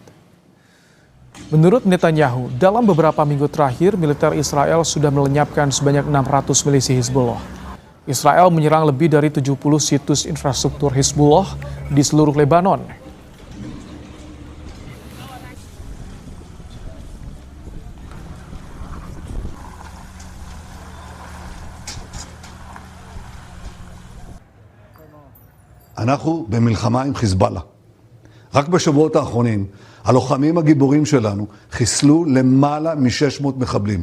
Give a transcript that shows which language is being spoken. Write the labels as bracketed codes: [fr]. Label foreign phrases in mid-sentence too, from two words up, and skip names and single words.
[id] Menurut Netanyahu, dalam beberapa minggu terakhir, militer Israel sudah melenyapkan sebanyak 600 milisi Hizbullah. Israel menyerang lebih dari 70 situs infrastruktur Hizbullah di seluruh Lebanon. [he] אנחנו במלחמה עם חיזבאללה. רק בשבועות האחרונים, הלוחמים הגיבורים שלנו חיסלו למעלה מ-600 מחבלים.